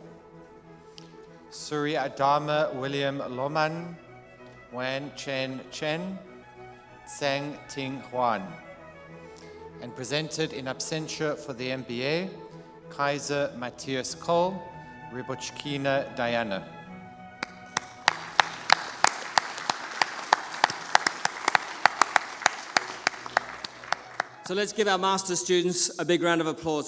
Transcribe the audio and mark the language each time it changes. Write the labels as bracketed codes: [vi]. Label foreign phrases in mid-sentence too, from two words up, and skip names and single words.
[en] Suri Adama William Loman, Wan Chen Chen, Tseng Ting Huan. And presented in absentia for the MBA, Kaiser Matthias Kohl, Rybochkina Diana. So let's give our master's students a big round of applause.